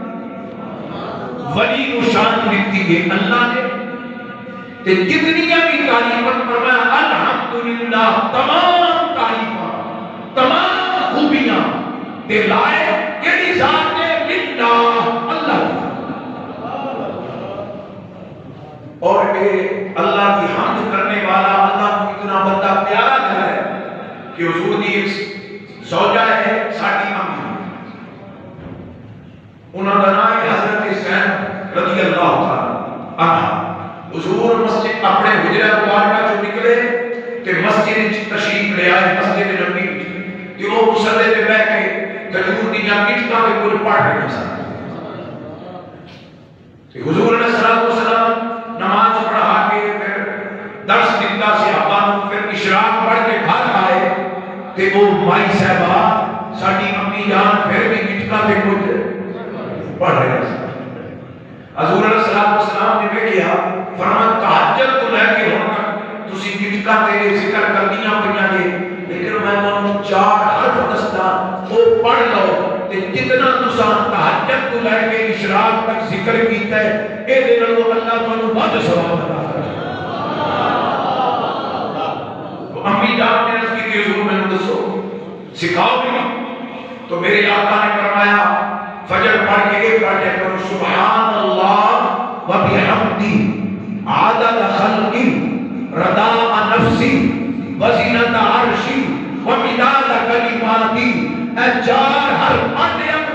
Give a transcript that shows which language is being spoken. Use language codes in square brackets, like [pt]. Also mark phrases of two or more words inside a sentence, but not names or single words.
[pa] ولی کو شان دیتی ہے اللہ نے، تے جتنی بھی تعریفت فرمایا الحمدللہ، تمام تعریفات تمام خوبیاں تے لائے کیڑی ذات ہے؟ [ur] للہ، اللہ کی۔ [pa] اور اے اللہ کی حمد کرنے والا اللہ کو اتنا بندہ پیارا گھر ہے کہ حضور دی ایک زوجہ ہے ساڈی امی، انہاں دا نام ہے حضرت حسین [ar] رضی اللہ تعالی عنہ۔ [pa] حضور مسجد اپنے حجرہ مبارکہ چوں نکلے تے مسجد وچ تشریف لے آئے، مسجد نبوی تے وہ مصلی تے بیٹھ کے کھجور دی گٹکاں تے کچھ پڑھ رہے سن۔ تے حضور [ar] علیہ الصلوۃ والسلام [pa] نماز پڑھا کے پھر درس دیتا صحابہ نوں، پھر اشراق پڑھ کے گھر آئے تے وہ مائی صاحبہ ساڈی امی جان پھر بھی گٹکاں تے کچھ پڑھ رہے سن۔ حضور [ar] علیہ الصلوۃ والسلام [pa] نے کہا فرمایا تہجد تو لے کے ہن تک تسی گٹکاں تے ذکر کردیاں پئیاں جے، لیکن میں تانوں 4 حرف دسدا او پڑھ لو تے جتنا تساں تہجد تو لے کے اشراق تک ذکر کیتا ہے اے دے نال اللہ تانوں بہت ثواب عطا کرے۔ تو امی جان نے عرض کی حضور میں دسو سکھاؤ بھی، تو میرے آقا نے فرمایا فجر پڑھ کے ایک پڑھ کرو [ar] سبحان اللہ و بحمدی عدد خلقی رضا نفسی وزینت عرشی ومداد کلماتی، [pa] اے 4 حرف پڑھ لیا۔